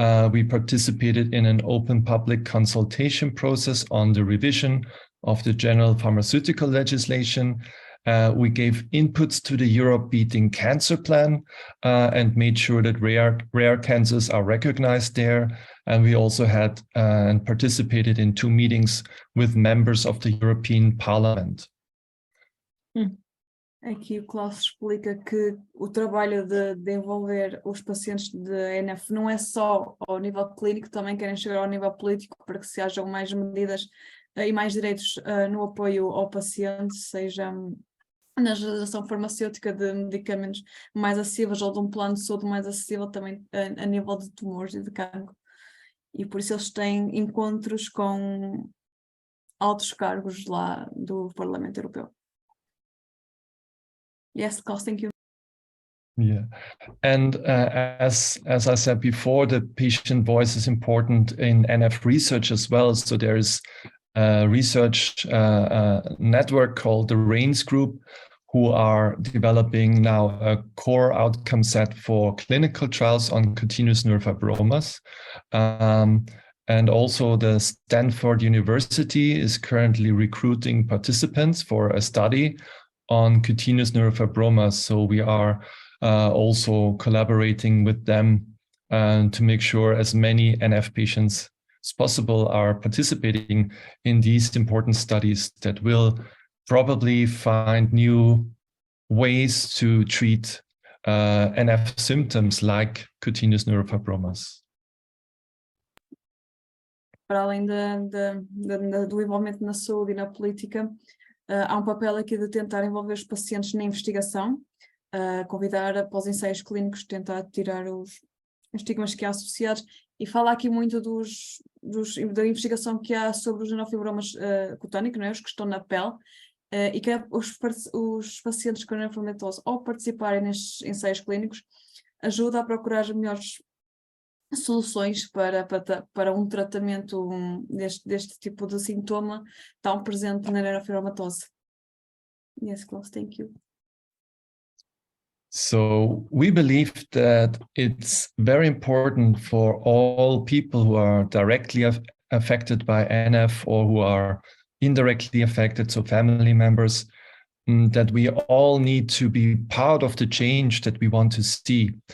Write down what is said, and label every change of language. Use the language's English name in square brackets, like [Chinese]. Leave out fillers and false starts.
[English] We participated in an open public consultation process on the revision of the general pharmaceutical legislation. We gave inputs to the Europe Beating Cancer Plan and made sure that rare cancers are recognized there. And we also had and participated in 2 meetings with members of the European Parliament. [Portuguese] Aqui o Klaus explica que o trabalho de envolver os pacientes de NF não é só ao nível clínico, também querem chegar ao nível político para que se hajam mais medidas e mais direitos no apoio ao paciente, seja na legislação farmacêutica de medicamentos mais acessíveis ou de um plano de saúde mais acessível também a nível de tumores e de cancro. E por isso eles têm encontros com altos cargos lá do Parlamento Europeu. [English] Yes, Klaus, thank you. Yeah, and as I said before, the patient voice is important in NF research as well. So there is a research network called the RAINS Group, who are developing now a core outcome set for clinical trials on cutaneous neurofibromas. And also the Stanford University is currently recruiting participants for a study on cutaneous neurofibromas. So we are also collaborating with them to make sure as many NF patients as possible are participating in these important studies that will probably find new ways to treat NF symptoms like cutaneous neurofibromas. [Portuguese] para além do envolvimento na saúde e na política, há um papel aqui de tentar envolver os pacientes na investigação, convidar após ensaios clínicos, tentar tirar os estigmas que há associados, e fala aqui muito da investigação que há sobre os neurofibromas cutâneos, não é? Os que estão na pele, e que os pacientes com neurofibromatose, ao participarem nestes ensaios clínicos, ajuda a procurar as melhores soluções para um tratamento deste tipo de sintoma tão presente na neurofibromatose. [English] Yes, Klaus, thank you. So we believe that it's very important for all people who are directly affected by NF or who are indirectly affected, so family members, that we all need to be part of the change that we want to see.